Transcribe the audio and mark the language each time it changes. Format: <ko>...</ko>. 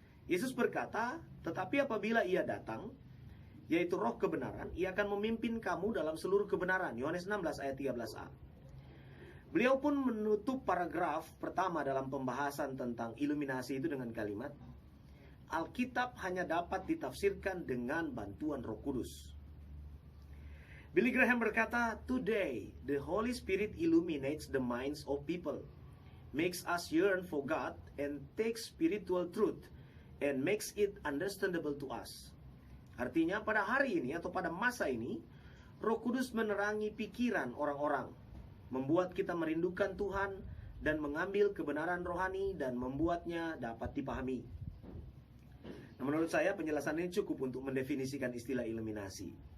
<id>Yesus berkata, tetapi apabila ia datang, yaitu roh kebenaran, ia akan memimpin kamu dalam seluruh kebenaran. Yohanes 16 ayat 13a. Beliau pun menutup paragraf pertama dalam pembahasan tentang iluminasi itu dengan kalimat, Alkitab hanya dapat ditafsirkan dengan bantuan Roh Kudus.</id> <en>Billy Graham</en> <id>berkata,</id> <en>today the Holy Spirit illuminates the minds of people, makes us yearn for God, and takes spiritual truth and makes it understandable to us.</en> <id>Artinya pada hari ini atau pada masa ini, Roh Kudus menerangi pikiran orang-orang, membuat kita merindukan Tuhan dan mengambil kebenaran rohani dan membuatnya dapat dipahami. Nah, menurut saya penjelasan ini cukup untuk mendefinisikan istilah iluminasi.</id>